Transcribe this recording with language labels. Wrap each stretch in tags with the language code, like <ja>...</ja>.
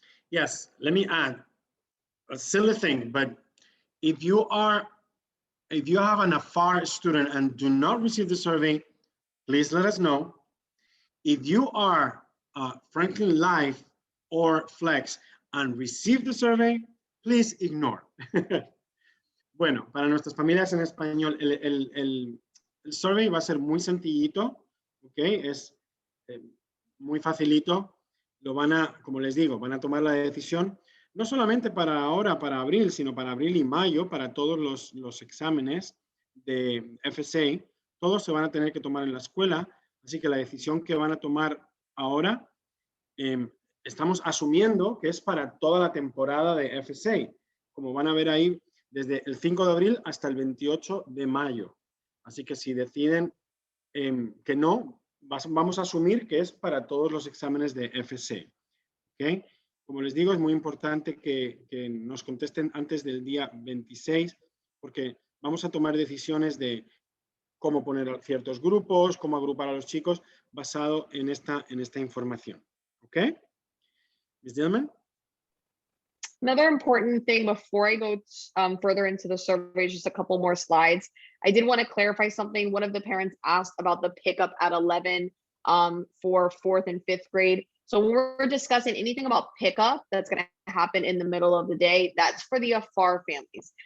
<en>Yes, let me add a silly thing, but if you have an AFAR student and do not receive the survey, please let us know. If you are Franklin Live or Flex and receive the survey, please ignore.</en> <es>Bueno, para nuestras familias en español, el survey va a ser muy sencillito, ¿ok? Es muy facilito. Lo van a, como les digo, van a tomar la decisión, no solamente para ahora, para abril, sino para abril y mayo, para todos los exámenes de FSA. Todos se van a tener que tomar en la escuela, así que la decisión que van a tomar ahora, estamos asumiendo que es para toda la temporada de FSA, como van a ver ahí, desde el 5 de abril hasta el 28 de mayo. Así que si deciden que no, vamos a asumir que es para todos los exámenes de FSA. ¿Okay? Como les digo, es muy importante que nos contesten antes del día 26, porque vamos a tomar decisiones de cómo poner ciertos grupos, cómo agrupar a los chicos, basado en esta información. ¿Ok? Ms. Dillman?</es> <en>Another important thing before I go further into the survey, just a couple more slides. I did want to clarify something. One of the parents asked about the pickup at 11 for 4th and 5th grade. So when we're discussing anything about pickup that's going to happen in the middle of the day, that's for the AFAR families.</en>